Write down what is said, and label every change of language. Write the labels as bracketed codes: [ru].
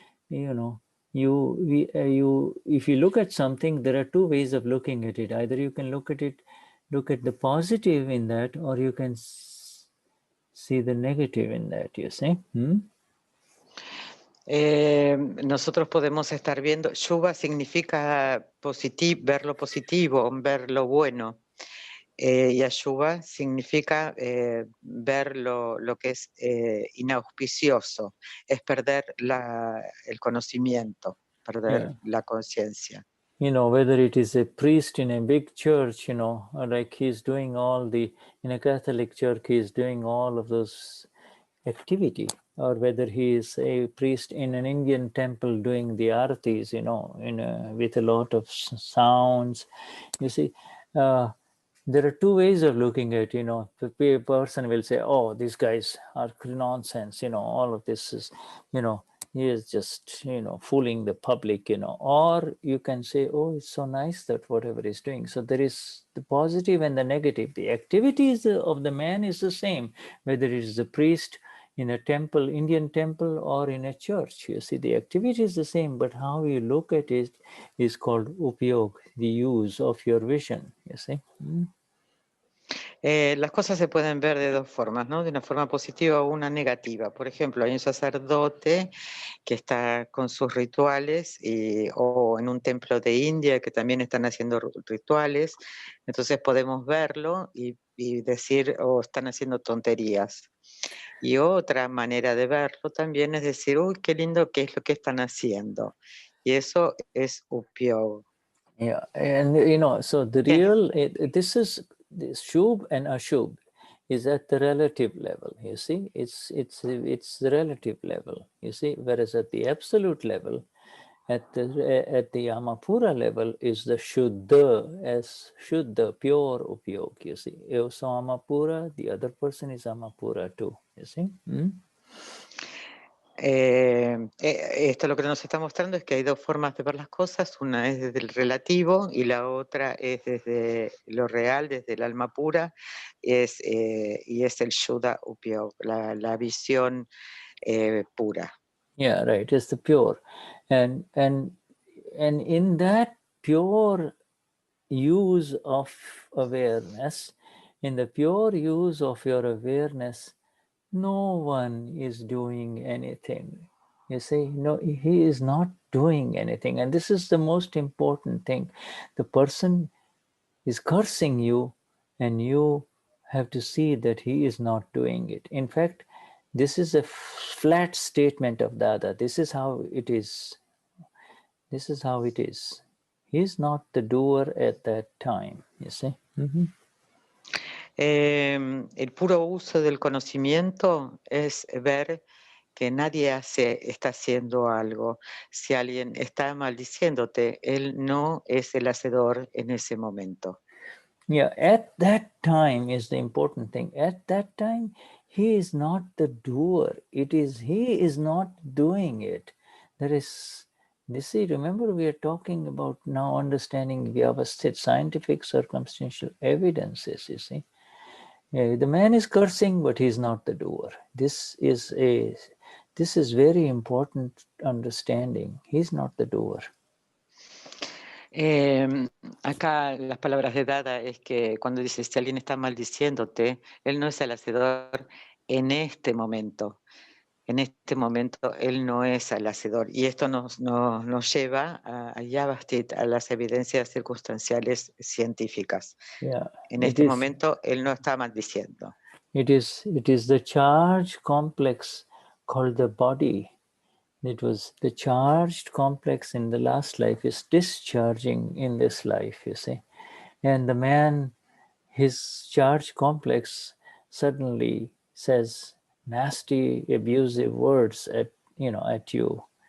[en] You know, if you look at something, there are two ways of looking at it. Either you can look at the positive in that, or you can see the negative in that, you see. [es] Nosotros podemos estar viendo, Shubha significa ver lo positivo, ver lo bueno, y Ashubha significa ver lo que es inauspicioso, es perder el conocimiento, perder la conciencia. [en] You know, whether it is a priest in a big church, you know, like he's doing in a Catholic church, he's doing all of those activity, or whether he is a priest in an Indian temple doing the artis, you know, with a lot of sounds. You see, there are two ways of looking at, you know, the person will say, oh, these guys are nonsense, you know, all of this is, you know, he is just, you know, fooling the public, you know, or you can say, oh, it's so nice that whatever he's doing. So there is the positive and the negative. The activities of the man is the same, whether it is a priest in a temple, Indian temple, or in a church. You see, the activity is the same, but how you look at it is called upyog, the use of your vision, you see. [es] Las cosas se pueden ver de dos formas, ¿no? De una forma positiva o una negativa. Por ejemplo, hay un sacerdote que está con sus rituales o en un templo de India que también están haciendo rituales. Entonces podemos verlo y decir, oh, están haciendo tonterías. Y otra manera de verlo también es decir, uy, qué lindo que es lo que están haciendo. Y eso es upyog. [en] Yeah, and you know, so the real, this shubh and ashubh is at the relative level, you see. It's the relative level, you see, whereas at the absolute level, at the Amapura level is the Shuddha, as Shuddha, pure upyog, you see. So Amapura, the other person is Amapura too, you see. [es] Esto lo que nos está mostrando es que hay dos formas de ver las cosas, una es desde el relativo y la otra es desde lo real, desde el alma pura, y es el Shuddha Upyog, la visión pura. [en] Yeah, right, it's the pure. And in that pure use of awareness, in the pure use of your awareness, no one is doing anything. You see, no, he is not doing anything. And this is the most important thing. The person is cursing you, and you have to see that he is not doing it. In fact, this is a flat statement of Dada. This is how it is. This is how it is. He is not the doer at that time, you see. [es] El puro uso del conocimiento es ver que nadie está haciendo algo. Si alguien está maldiciéndote, él no es el hacedor en ese momento. [en] Yeah, at that time is the important thing. At that time, he is not the doer. It is, he is not doing it. There is, you see, remember we are talking about now understanding Vyavasthit, scientific circumstantial evidences, you see. The man is cursing, but he is not the doer. This is very important understanding. He is not the doer. [es] Acá las palabras de Dada es que cuando dice si alguien está maldiciéndote, él no es el hacedor en este momento. En este momento él no es el hacedor. Y esto nos lleva a Vyavasthit, a las evidencias circunstanciales científicas. [en] Yeah, [es] en este momento él no está maldiciendo. [en] It is the charge complex called the body. It was the charged complex in the last life is discharging in this life, you see. And the man, his charge complex suddenly says nasty, abusive words at you.